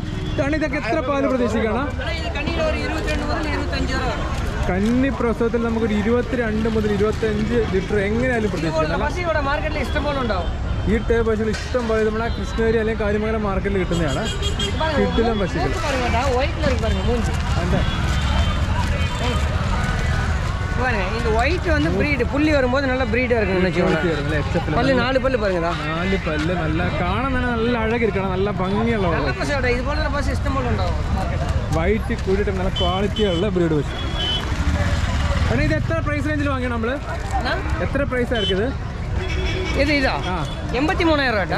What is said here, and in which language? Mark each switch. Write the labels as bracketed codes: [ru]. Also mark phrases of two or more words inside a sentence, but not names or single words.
[ml] ഇതൊക്കെ എത്ര പാല് പ്രതീക്ഷിക്കണം? കന്നി പ്രസവത്തിൽ നമുക്കൊരു 22 മുതൽ 25 ലിറ്റർ എങ്ങനെയായാലും പ്രതീക്ഷിക്കാം. ഈ ടൈപ്പ് പശുക്കൾ ഇഷ്ടം പോലെ നമ്മുടെ കൃഷ്ണഗിരി അല്ലെങ്കിൽ കാര്യമംഗലം മാർക്കറ്റിൽ കിട്ടുന്നതാണ്. കിടിലൻ പശുക്കൾ. [ta] இந்த ஒயிட் வந்து பிரீடு புள்ளி வரும்போது நல்ல பிரீடா இருக்கும். பல்லு 4 பல்லு பாருங்கடா. [ml] 4 പല്ല്. നല്ല കാണാൻ തന്നെ നല്ല അഴകിരിക്കണം. നല്ല ഭംഗിയുള്ള ഇതുപോലെ പശു ഇഷ്ടം പോലെ ഉണ്ടാവും. വൈറ്റ് കൂടിയിട്ട് നല്ല ക്വാളിറ്റിയുള്ള ബ്രീഡ് പശു. അണ്ണാ ഇത് എത്ര പ്രൈസ് റേഞ്ചിൽ വാങ്ങിയാണ് നമ്മള്? എത്ര പ്രൈസ് ആയിരിക്കും ഇത്? ഇതാ 83,000